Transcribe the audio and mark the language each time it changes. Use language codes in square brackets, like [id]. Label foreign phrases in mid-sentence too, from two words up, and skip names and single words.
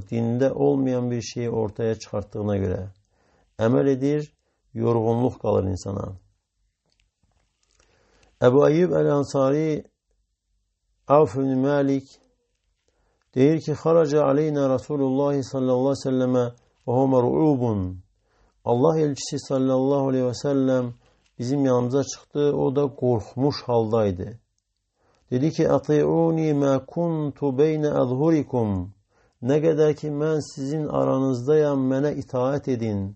[az] Dində olmayan bir şeyi ortaya çıxartdığına görə. Əməl edir, yorğunluq qalır insana. Əbu Ayyub Əl-Ansari Avf ibn Malik deyir ki, [ar] خرج علينا رسول الله صلى الله عليه وسلم وهو رعوب. [tr] Allah elçisi [ar] صلى الله عليه وسلم [tr] bizim yanımıza çıktı. O da korkmuş haldaydı. Dedi ki, [ar] أطيعوني ما كنت بين أظهركم. [tr] Ne kadar ki ben sizin aranızdayam, [az] mənə itaat edin.